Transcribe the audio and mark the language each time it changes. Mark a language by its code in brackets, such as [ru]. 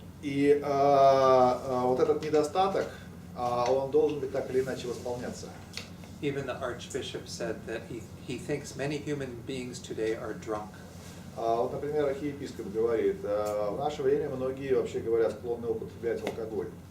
[ru] И вот этот недостаток, он должен быть так или иначе восполняться. [en] Even the Archbishop said that he thinks many human beings today are drunk. [ru] Вот, например, архиепископ говорит, в наше время многие, вообще говоря, склонны употреблять алкоголь.